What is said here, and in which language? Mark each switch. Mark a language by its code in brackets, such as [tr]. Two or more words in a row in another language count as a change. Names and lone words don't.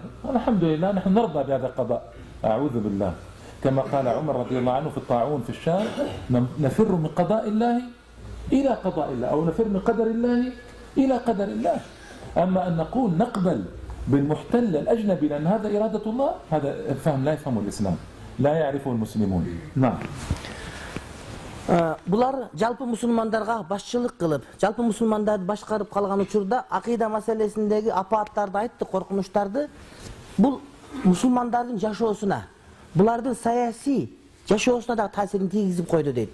[ar] الحمد لله نحن نرضى بهذا القضاء. أعوذ بالله، كما قال عمر رضي الله عنه في الطاعون في الشام: نفر من قضاء الله إلى قضاء الله، أو نفر من قدر الله إلى قدر الله. أما أن نقول نقبل بالمحتل الأجنبي لأن هذا إرادة الله، هذا فهم لا يفهمه الإسلام، لا يعرفه المسلمون. نعم. [ky] Bular жалпы мусулмандарга башчылык кылып, жалпы мусулмандарды башкарып калган учурда акыйда маселесиндеги апааттарды айтты, коркунучтарды. Бул мусулмандардын жашоосуна, булардын саясий жашоосуна да таасирин тийгизип койду дейт.